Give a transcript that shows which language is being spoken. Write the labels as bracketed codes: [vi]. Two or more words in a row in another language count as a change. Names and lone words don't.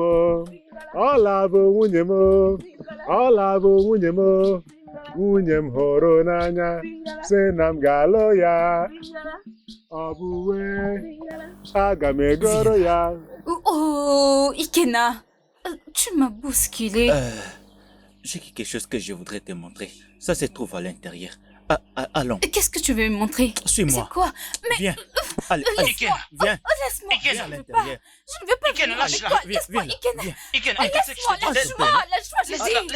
[ig] Ọla bụ nwunye m, ọla bụ nwunye m, nwunye m hụrụ n'anya, sị na m ga-alụ ya. Ọ bụ wee, aga m egoro ya. [fr] Oh, Ikena, tu m'as bousculé. J'ai quelque chose que je voudrais te montrer. Ça se trouve à l'intérieur. Allons. Qu'est-ce que tu veux me montrer? Suis-moi. C'est quoi? Mais... Viens. Allez, laisse-moi. Viens. Laisse-moi. Viens à l'intérieur. Je ne veux pas venir avec toi. Laisse-moi, Ikena. Laisse-moi, je dis.